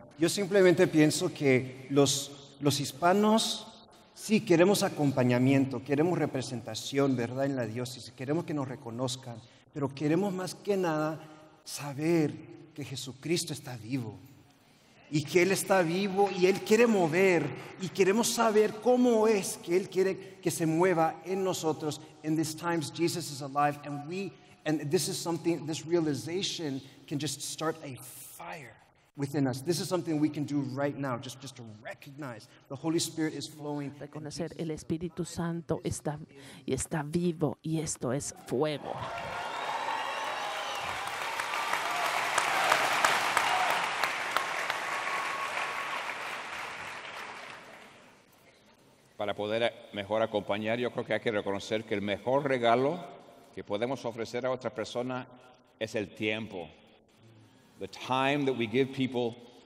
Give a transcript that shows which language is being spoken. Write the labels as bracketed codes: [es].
[es] Yo simplemente pienso que los hispanos sí queremos acompañamiento, queremos representación, ¿verdad? En la diócesis, queremos que nos reconozcan, pero queremos más que nada saber que Jesucristo está vivo y que Él está vivo y Él quiere mover y queremos saber cómo es que Él quiere que se mueva en nosotros. [en] In these times, Jesus is alive and this is something, this realization can just start a fire within us. This is something we can do right now, just to recognize the Holy Spirit is flowing. [es] Reconocer el Espíritu Santo está vivo y esto es fuego. Para poder mejor acompañar, yo creo que hay que reconocer que el mejor regalo que podemos ofrecer a otra persona es el tiempo. [en] The time that we give people